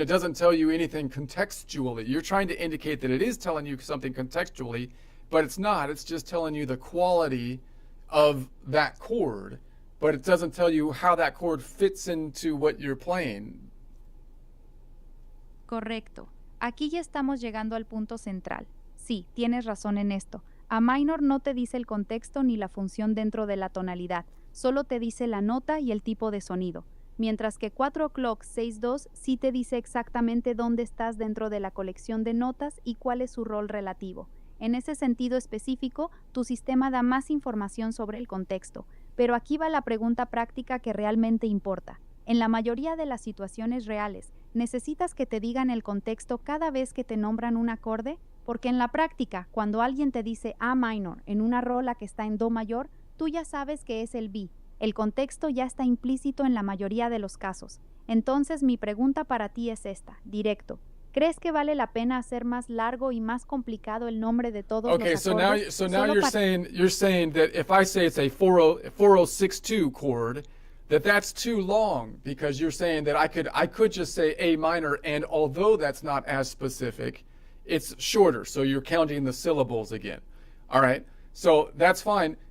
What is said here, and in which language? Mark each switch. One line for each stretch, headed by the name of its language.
English: It doesn't tell you anything contextually. You're trying to indicate that it is telling you something contextually, but it's not. It's just telling you the quality of that chord, but it doesn't tell you how that chord fits into what you're playing.
Spanish: Correcto. Aquí ya estamos llegando al punto central. Sí, tienes razón en esto. A minor no te dice el contexto ni la función dentro de la tonalidad, solo te dice la nota y el tipo de sonido. Mientras que 4 o'clock 6-2 sí te dice exactamente dónde estás dentro de la colección de notas y cuál es su rol relativo. En ese sentido específico, tu sistema da más información sobre el contexto, pero aquí va la pregunta práctica que realmente importa. En la mayoría de las situaciones reales, ¿necesitas que te digan el contexto cada vez que te nombran un acorde? Porque en la práctica, cuando alguien te dice A minor en una rola que está en Do mayor, tú ya sabes que es el B. El contexto ya está implícito en la mayoría de los casos. Entonces mi pregunta para ti es esta, directo. ¿Crees que vale la pena hacer más largo y más complicado el nombre de todos
English: Okay,
Spanish: los
English: so
Spanish: acordes?
English: now
Spanish: solo
English: you're saying that if I say it's a 4062 chord, that's too long because you're saying that I could just say A minor, and although that's not as specific, it's shorter. So you're counting the syllables again. All right. So that's fine.